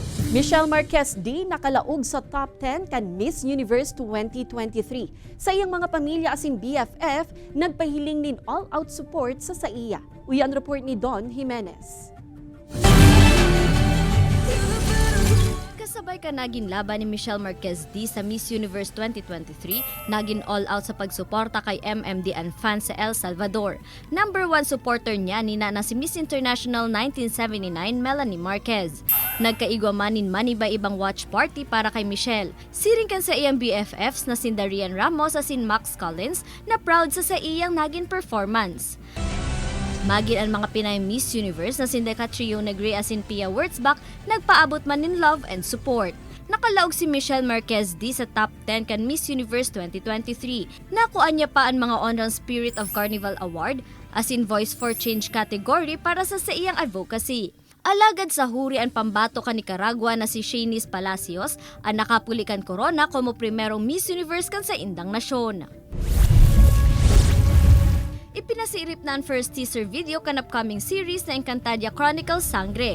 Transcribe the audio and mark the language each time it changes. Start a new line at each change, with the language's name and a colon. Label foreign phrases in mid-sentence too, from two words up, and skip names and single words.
Bikol: Michelle Marquez di nakalaog sa top 10 kan Miss Universe 2023. Sa iyang mga pamilya asin BFF, nagpahiling nin
English: all-out support
Bikol: sa iya. Uyan report ni Don Jimenez. Kasabay ka naging laban ni Michelle Marquez D sa Miss Universe 2023, naging all-out sa pagsuporta kay MMDN fans sa El Salvador.
English: Number 1 supporter
Bikol: niya nina na si Miss International 1979 Melanie Marquez. Nagkaigwa manin iba-ibang
English: watch party
Bikol: para kay Michelle. Siring kan sa iyang BFFs na si Darian Ramos at si Max Collins na proud sa iyang naging performance. Magin ang mga Pinay Miss Universe na si Catriona Gray at si Pia Wurtzbach nagpaabot man in
English: love and support.
Bikol: Nakalaog si Michelle Marquez D sa top 10 kan Miss Universe 2023. Nakuan niya pa ang mga Honorary Spirit of Carnival Award as in Voice for Change category para sa iyang advocacy. Alagad sa huri ang pambato ka Nicaragua na si Shanice Palacios ang nakapulikan korona como primerong Miss Universe kan sa indang nasyon. Ipinasiirip na ang
English: first teaser video
Bikol: kan
English: upcoming series
Bikol: na Encantadia Chronicles Sangre.